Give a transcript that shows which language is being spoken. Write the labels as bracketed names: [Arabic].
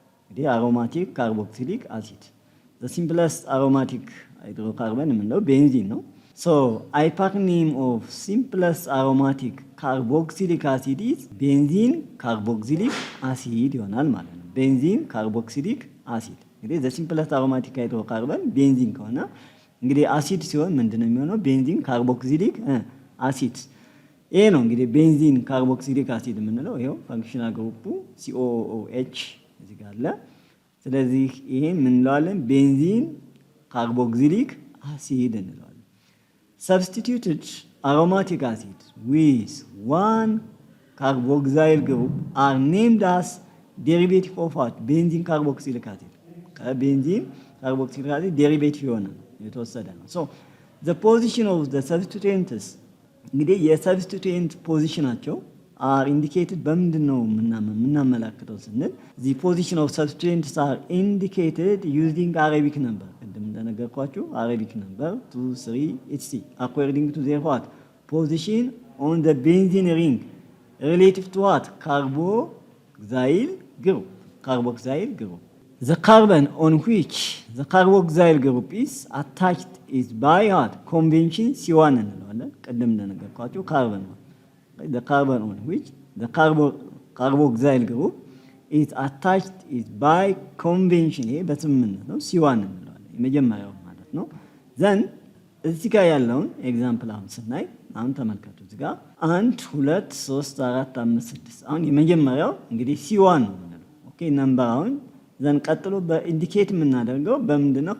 [Amharic] እንግዲህ አሮማቲክ ካርቦክሲሊክ አሲድ [English] the simplest aromatic hydrocarbon [Amharic] የምንለው ቤንዚን ነው። [English] so IUPAC name of simplest aromatic carboxylic acid [Amharic] is benzene carboxylic acid ይሆናል ማለት ነው። ቤንዚን ካርቦክሲሊክ አሲድ እንግዲህ the simplest aromatic hydrocarbon ቤንዚን ከሆነ እንግዲህ አሲድ ሲሆን ምንድነው የሚሆነው? ቤንዚን ካርቦክሲሊክ አሲድ። ይሄ ነው እንግዲህ ቤንዚን ካርቦክሲሊክ አሲድ የምንለው። ይሄው ፋንክሽናል ግሩፑ COOH እዚህ ጋር አለ። ስለዚህ ይሄን ምን እንለዋለን? ቤንዚን ካርቦክሲሊክ አሲድ እንለዋለን። [English] substituted aromatic acid with one carboxyl group are named as derivative of what? benzene carboxylic acid. [Amharic] ከቤንዚን ካርቦክሲሊክ አሲድ ዴሪቬቲቭ የሆነ የተወሰደ ነው። [English] so the position of the substituents [Amharic] እንግዲህ የሰብስቲቱዌንት ፖዚሽናቸው [English] are indicated [Amharic] በምንድን ነው የምናመላክተው ስንል [English] the position of substituents are indicated using Arabic number [Amharic] ቅድም እንደነገርኳችሁ [English] Arabic number 2 3 etc according to their what position on the benzene ring relative to what carboxyl group carboxyl group. The carbon on which the carboxyl group is attached is by what? [Amharic] Convention C1 እንለዋለን። ቀደም እንደነገርኳችሁ ካርበን ነው። [English] The carbon on which the carboxyl group is attached is by convention [Amharic] ይሄ በስምምነት ነው C1 እንለዋለን። የመጀመሪያው ማለት ነው። then እዚህ ጋር ያለውን ኤግዛምፕል አሁን ስናይ አሁን ተመልከቱ። እዚህ ጋር 1 2 3 4 5 6 አሁን የመጀመሪያው እንግዲህ C1 ነው የምንለው። ኦኬ ነምበር አሁን ዘን ቀጥሎ በኢንዲኬት የምናደርገው በምንድነው?